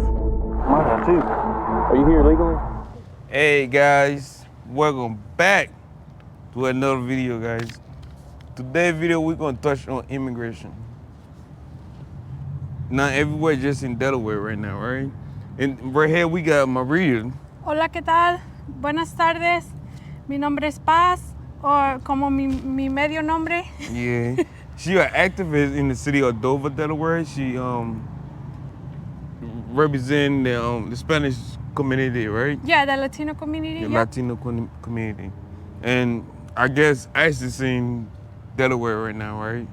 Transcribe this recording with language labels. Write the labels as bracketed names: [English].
[English] Mine too. Are you here legally? Hey guys, welcome back to another video, guys. Today's video we're gonna touch on immigration. Not everywhere, just in Delaware right now, right? And right here we got Maria. [Spanish] Hola, ¿qué tal? Buenas tardes. Mi nombre es Paz, o como mi medio nombre. [English] Yeah. She an activist in the city of Dover, Delaware. She represent the Spanish community, right? Yeah, the Latino community. The Yeah. Latino community. And I guess ICE is in Delaware right now, right?